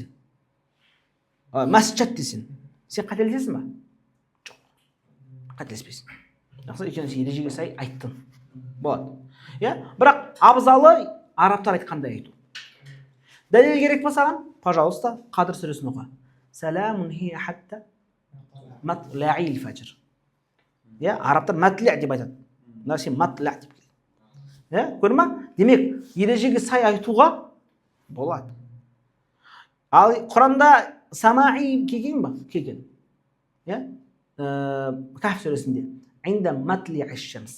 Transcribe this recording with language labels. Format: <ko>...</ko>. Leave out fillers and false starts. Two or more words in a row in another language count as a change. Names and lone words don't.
<kk>Masjid desin. Sen qatelесесің ба? Жоқ. Қателеспейсің. Жақсы, өйткені сен ережеге сай айттың. Болады. Иә? Бірақ абзалы арабтар айтқандай айту. Дәлел керек па саған? Пожалуйста, Қадыр сүресін оқы.</kk> <ar>سلام هي حتى مطلع الفجر.</ar> <kk>Иә, арабтар матля деп айтады. Мына сен матля деп келді. Иә, көрдің ме? Демек, ережеге сай айтуға болады. Ал Құранда самаи келген ба? Келген. Иә? Каф сүресінде</kk> <ar>عند مطلع الشمس.</ar>